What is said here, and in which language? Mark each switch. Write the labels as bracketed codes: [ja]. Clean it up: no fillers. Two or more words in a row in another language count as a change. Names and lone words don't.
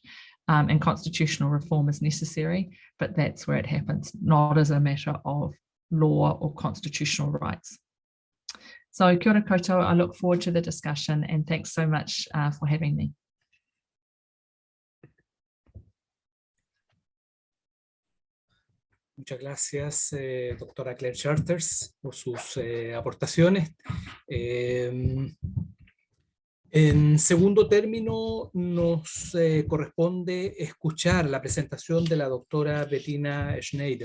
[en] And constitutional reform is necessary, but that's where it happens, not as a matter of law or constitutional rights. So [mi] kia ora koutou, [en] I look forward to the discussion and thanks so much for having me. [es] Muchas gracias, doctora Claire Charters, por sus aportaciones. En segundo término, nos corresponde escuchar la presentación de la doctora Bettina Schneider.